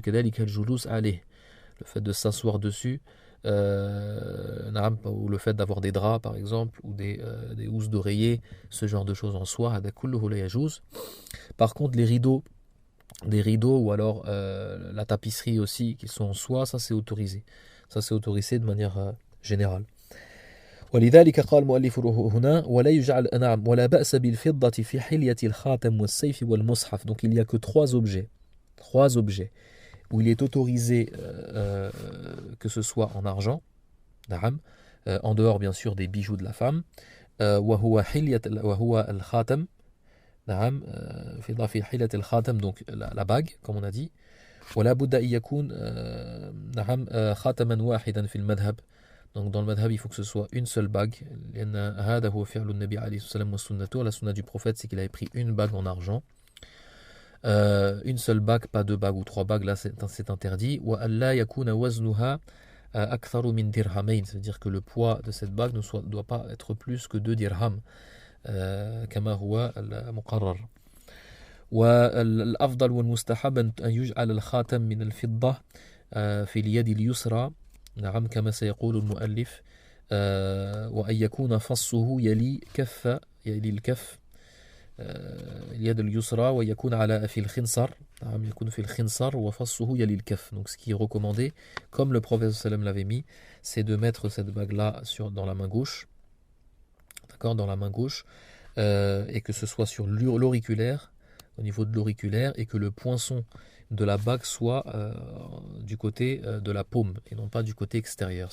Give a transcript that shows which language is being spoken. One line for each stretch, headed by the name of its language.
Arabic: كذلك الجلوس عليه,
French: le fait de s'asseoir dessus, ou le fait d'avoir des draps par exemple, ou des housses d'oreiller, ce genre de choses en soie,
Arabic: هذا كله لا يجوز.
French: Par contre, des rideaux ou alors la tapisserie aussi qui sont en soie, ça c'est autorisé. Ça c'est autorisé de manière générale.
Arabic: ولذلك قال المؤلف هنا ولا يجعل نعم ولا بأس بالفضة في حلية الخاتم والسيف والمصحف.
French: Donc il n'y a que trois objets où il est autorisé que ce soit en argent, en dehors bien sûr des bijoux de la femme,
Arabic: وهو الخاتم, في حلة الخاتم,
French: donc la bague comme on a dit,
Arabic: ولا بد أن يكون خاتما واحدا في المذهب.
French: Donc dans le madhab, il faut que ce soit une seule bague.
Arabic: هذا هو فعل النبي عليه الصلاة والسلام وسنته.
French: La sunna du prophète, c'est qu'il avait pris une bague en argent. Une seule bague, pas deux bagues ou trois bagues, là c'est interdit.
Arabic: وألا يكون وزنها أكثر من درهمين,
French: c'est-à-dire que le poids de cette bague ne doit pas être plus que 2 dirhams,
Arabic: كما هو المقرر. والأفضل والمستحب أن يجعل الخاتم من الفضة في اليد اليسرى, نعم كما سيقول المؤلف, وأن يكون فصه يلي الكف, اليد اليسرى, ويكون على في الخنصر, نعم يكون في الخنصر وفصه يلي الكف.
French: Donc ce qui est recommandé, comme le prophète sallam l'avait mis, c'est de mettre cette bague là dans la main gauche, d'accord, dans la main gauche, et que ce soit sur l'auriculaire, au niveau de l'auriculaire, et que le poinçon de la bague soit du côté de la paume et non pas du côté extérieur.